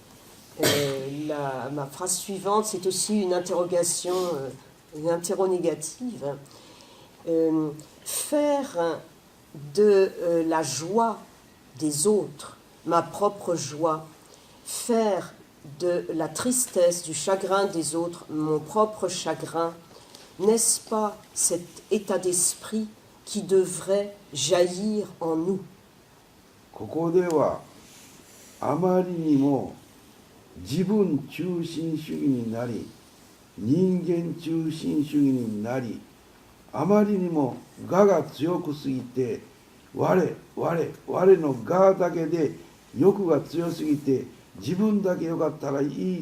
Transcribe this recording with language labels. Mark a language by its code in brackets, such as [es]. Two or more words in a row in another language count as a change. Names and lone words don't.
[fr] Ma phrase suivante, c'est aussi une interrogation, une interronégative. Faire de la joie des autres ma propre joie, faire de la tristesse, du chagrin des autres mon propre chagrin, n'est-ce pas cet état d'esprit qui devrait jaillir en nous? [ja] ここではあまりにも自分中心主義になり人間中心主義になりあまりにも我が強くすぎて我の我だけで欲が強すぎて自分だけよかったらいい